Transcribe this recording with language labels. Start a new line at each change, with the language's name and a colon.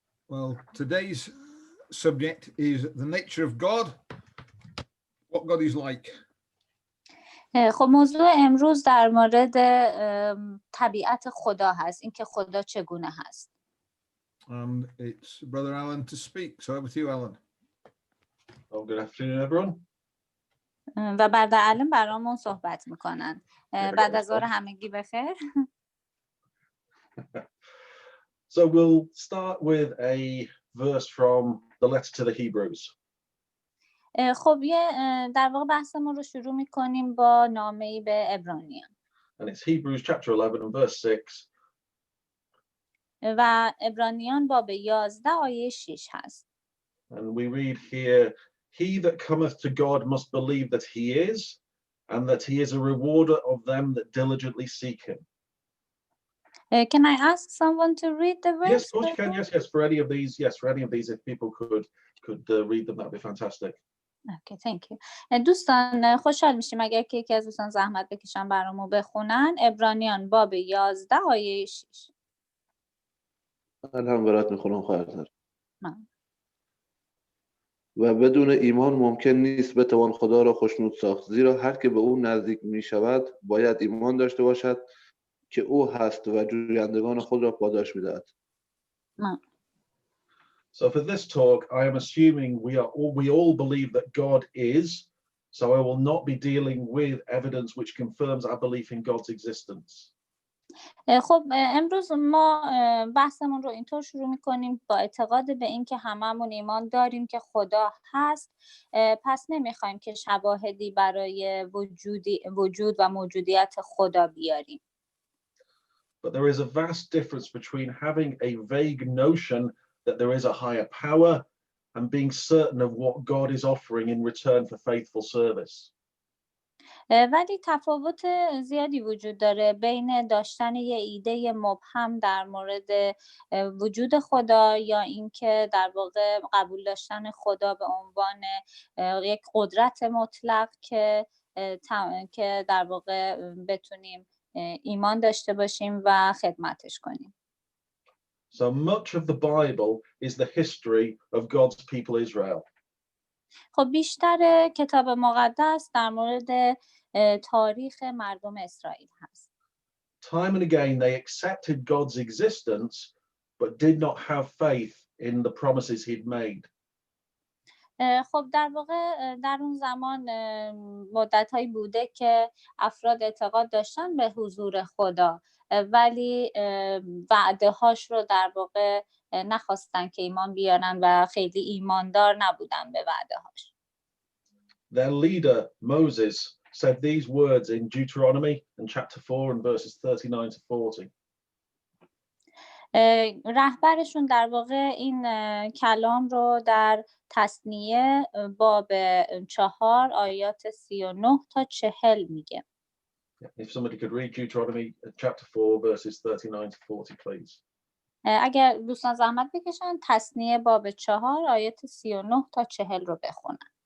English: Well, today's subject is the nature of God, what God is like.
Persian: خب موضوع امروز در مورد طبیعت خدا هست، اینکه خدا چگونه هست.
English: And it's Brother Alan to speak. So over to you, Alan. Well, good afternoon, everyone.
Persian: و بعد علم برامون صحبت میکنن. بعد از ظهر همگی بخیر.
English: So we'll start with a verse from the letter to the Hebrews.
Persian: خب در واقع بحثمون رو شروع میکنیم با نامه‌ای به عبرانیان.
English: And it's Hebrews chapter 11 and verse 6.
Persian: و عبرانیان باب 11 آیه 6 هست.
English: And we read here, he that cometh to God must believe that he is, and that he is a rewarder of them that diligently seek him. Can I ask someone to read the verse? Yes, of course you can. Yes, for any of these. Yes, for any of these, if people could read them, that would be fantastic. Okay, thank you.
Persian: دوستان خوشحال میشیم اگر که یکی از دوستان زحمت بکشن برامون بخونن. عبرانیان باب 11 آیه 6. من هم برات میخونم خواهر. و بدون ایمان ممکن نیست بتوان خدا را خوشنود ساخت، زیرا هر که به او نزدیک می شود باید ایمان داشته باشد که او هست و جویندگان خود را پاداش می‌دهد.
English: So for this talk, I am assuming we all believe that God is, so I will not be dealing with evidence which confirms our belief in God's existence.
Persian: خب امروز ما بحثمون رو اینطور شروع می‌کنیم با اعتقاد به این که هممون ایمان داریم که خدا هست، پس نمی‌خوایم که شواهدی برای وجود و موجودیت خدا بیاریم.
English: But there is a vast difference between having a vague notion that there is a higher power and being certain of what God is offering in return for faithful service.
Persian: ولی تفاوت زیادی وجود داره بین داشتن یه ایده مبهم در مورد وجود خدا یا اینکه در واقع قبول داشتن خدا به عنوان یک قدرت مطلق که در واقع بتونیم ایمان داشته باشیم و خدمتش کنیم.
English: So much of the Bible is the history of God's people Israel.
Persian: خب بیشتر کتاب مقدس در مورد تاریخ مردم اسرائیل هست.
English: Time and again they accepted God's existence but did not have faith in the promises he'd made.
Persian: خب در واقع در اون زمان مدت‌هایی بوده که افراد اعتقاد داشتن به حضور خدا ولی وعده‌هاش رو در واقع نخواستن که ایمان بیارن و خیلی ایماندار نبودن به وعده‌هاش.
English: Their leader Moses said these words in Deuteronomy in chapter 4 and verses 39 to 40.
Persian: رهبرشون در واقع این کلام رو در تثنیه باب 4 آیات 39 تا 40 میگه.
English: If somebody could read Deuteronomy chapter 4 verses 39 to 40 please.
Persian: اگر دوستان زحمت بکشن تثنیه باب 4 آیات 39 تا 40 رو بخونن.